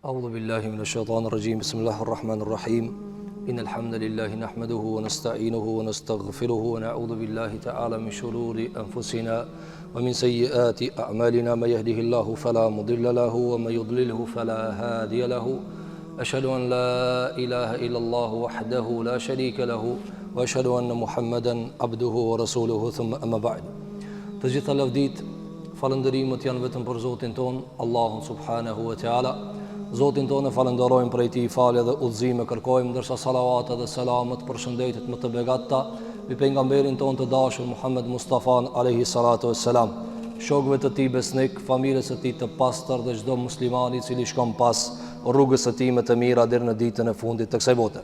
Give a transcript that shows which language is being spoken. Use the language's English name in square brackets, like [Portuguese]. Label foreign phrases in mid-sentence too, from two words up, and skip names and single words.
[Arabic] أعوذ بالله من الشيطان الرجيم بسم الله الرحمن الرحيم إن الحمد لله نحمده ونستعينه ونستغفره ونعوذ بالله تعالى من شرور أنفسنا ومن سيئات أعمالنا من يهده الله فلا مضل له ومن يضلله فلا هادي له أشهد أن لا إله إلا الله وحده لا شريك له وأشهد أن محمدا عبده ورسوله ثم أما بعد [Albanian] Të gjitha lavdit, falëndërimët janë vetëm për Zotin ton, Allahun [Arabic] سبحانه وتعالى. [Albanian] Zotin tonë falenderojmë për ti falje dhe udhëzime kërkojmë, ndërsa salavatet dhe selamet për shëndetit më të begatta mbi pejgamberin tonë të dashur Muhammed Mustafa [Arabic] عليه الصلاة والسلام, [Albanian] shokëve të tij besnik, familjes së tij të pastër dhe çdo musliman i cili shkon pas rrugës së tij më të mira deri në ditën e fundit të kësaj bote.